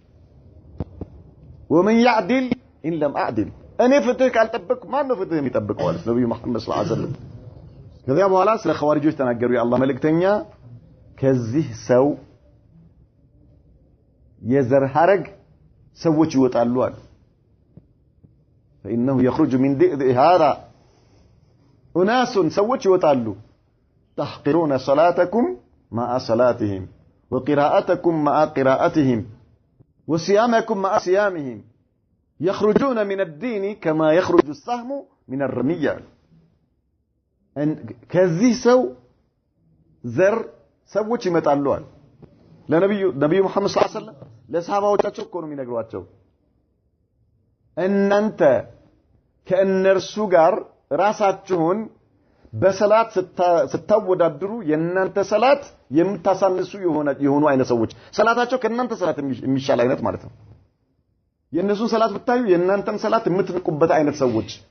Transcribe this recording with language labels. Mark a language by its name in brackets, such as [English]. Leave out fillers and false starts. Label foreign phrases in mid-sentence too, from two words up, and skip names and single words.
[Arabic] ومن يعدل ان لم اعدل [Amharic] እኔ ፍትህ ካልጠበቅኩ ማን ነው ፍትህ የሚጠብቀው ማለት ነብዩ መሐመድ [Arabic] صلى الله عليه وسلم [Amharic] ከዚያ በኋላ ስለ ኸዋሪጆች ተናገሩ የአላህ መልእክተኛ ከዚህ ሰው የዘር ሐረግ ሰዎች ይወጣሉ አሉ [Arabic] فانه يخرج من ذئب هذا اناس [Amharic] ሰዎች ይወጣሉ [Arabic] تحقرون صلاتكم مع صلاتهم وقراءتكم مع قراءتهم وصيامكم مع صيامهم يخرجون من الدين كما يخرج السهم من الرمية [Amharic] ከዚህ ሰው ዘር ሰዎች ይመጣሉ አለ ለነብዩ መሐመድ [Arabic] صلى الله عليه وسلم [Amharic] ለሰሃባዎቻቸው እኮ ነው የሚነግሯቸው እናንተ ከእነርሱ ጋር ራሳችሁን በሰላት ስታወዳድሩ የእናንተ ሰላት የምታሳንሱ የሆኑ አይነት ሰዎች ሰላታቸው ከእናንተ ሰላት የሚሻል አይነት ማለት ነው የእነሱን ሰላት ብታዩ የእናንተን ሰላት የምትንቁበት አይነት ሰዎች